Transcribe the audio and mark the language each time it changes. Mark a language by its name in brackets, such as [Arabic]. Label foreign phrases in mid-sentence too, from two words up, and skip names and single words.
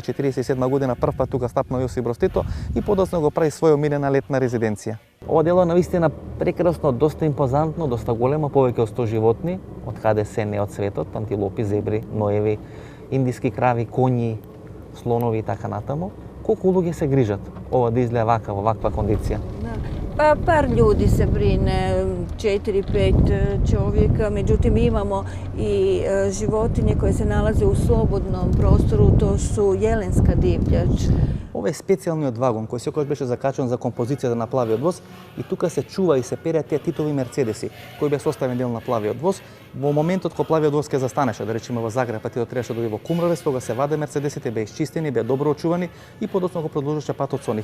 [Macedonian] 47 година прв пат тука стапна Јосип Брз Тито и подоцна го прави своја омилена летна резиденција. Ова дело навистина прекрасно, доста импозантно, доста големо, повеќе од 100 животни, од каде се не од светот, антилопи, зебри, ноеви, индиски крави, коњи, слонови и така натаму. Колку луѓе се грижат ова да изгледа вака, во ваква кондиција? [Croatian] Pa par ljudi se brine, 4-5 čovjeka, međutim imamo i životinje koje se nalaze u slobodnom prostoru, to su jelenska divljač. [Macedonian] Ова е специјалниот вагон кој секогаш беше закачан за композицијата на плавиот воз и тука се чува и се переат тие Титови мерцедеси кои беа составен дел на плавиот воз. Во моментот кога плавиот воз ќе застанеше, да речеме во Загреб, па Тито требаше да оди во Кумровец, тога се ваде мерцедесите, беа исчистени, беа добро очувани и подоцна го продолжуваше патот со нив.